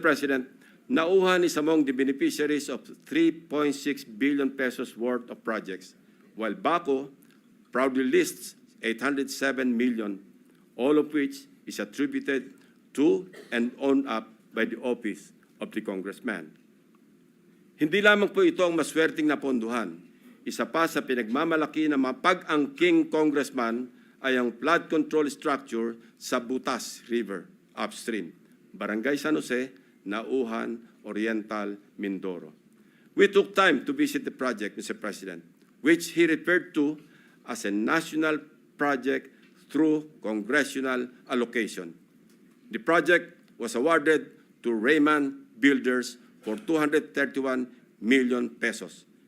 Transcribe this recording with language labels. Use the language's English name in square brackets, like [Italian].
[English] President, Nauhan is among the beneficiaries of 3.6 billion pesos worth of projects, while Baco proudly lists 807 million, all of which is attributed to and owned up by the office of the congressman. [Filipino] Hindi lamang po ito ang maswerteng napondohan. Isa pa sa pinagmamalaki ng mga pag-angking congressman ay ang flood control structure sa Butas River upstream, Barangay San Jose, Nauhan, Oriental, Mindoro. [English] We took time to visit the project, Mr. President, which he referred to as a national project through congressional allocation. The project was awarded to Raymond Builders for 231 million pesos.